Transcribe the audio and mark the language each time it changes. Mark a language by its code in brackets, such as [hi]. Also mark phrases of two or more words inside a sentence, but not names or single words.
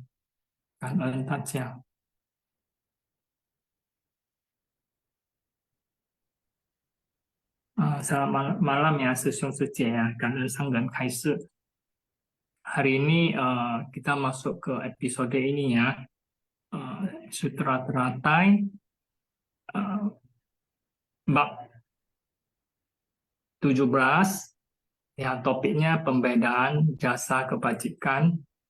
[zh] 感恩大家。 [id] Selamat malam ya [zh] 师兄师姐 [id] ya, [zh] 感恩上人开示。 [id] Hari ini kita masuk ke episode ini ya, Sutra Teratai, bab 17, yang topiknya pembedaan jasa kebajikan,